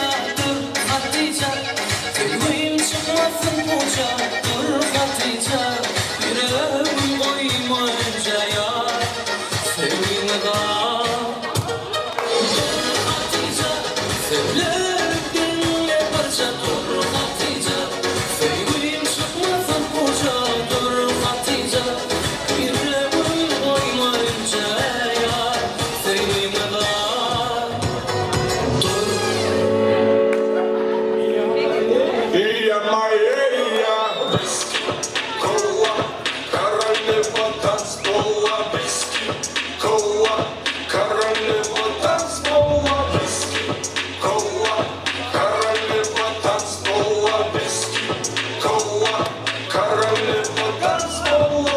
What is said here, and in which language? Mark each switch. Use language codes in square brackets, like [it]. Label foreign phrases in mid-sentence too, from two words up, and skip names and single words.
[tr] dur Hatice sevdiğim çıkmasın koca dur Hatice yüreğimi koymayınca yar sevdiğime dar dur Hatice ellerim dinle barca dur Hatice sevdiğim çıkmasın koca dur Hatice yüreğimi koymayınca yar sevdiğime dar dur Iya Maria, [ru] кола, королева танцпола, виски, кола, королева танцпола, виски, кола, королева танцпола, виски, кола, королева танцпола.